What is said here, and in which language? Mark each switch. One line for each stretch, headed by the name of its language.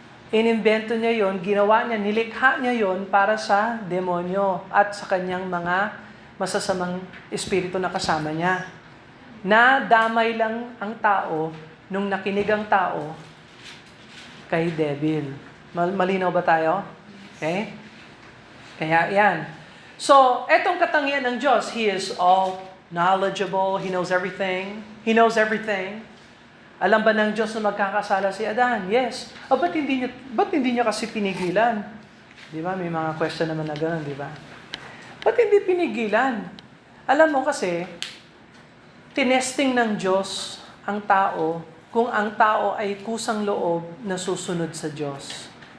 Filipino: Inimbento niya yon, ginawa niya, nilikha niya yon para sa demonyo at sa kanyang mga masasamang espiritu na kasama niya. Nadamay lang ang tao nung nakinig ang tao kay devil. Malinaw ba tayo? Okay? Kaya yan. So, etong katangian ng Diyos,
English: He is all knowledgeable, He knows everything. He knows everything.
Filipino: Alam ba ng Diyos na magkakasala si Adan?
English: Yes.
Filipino: Ba't hindi niya kasi pinigilan? Di ba? May mga
English: question
Filipino: naman na gano'n, di ba? Ba't hindi pinigilan? Alam mo kasi, tinesting ng Diyos ang tao kung ang tao ay kusang loob na susunod sa Diyos.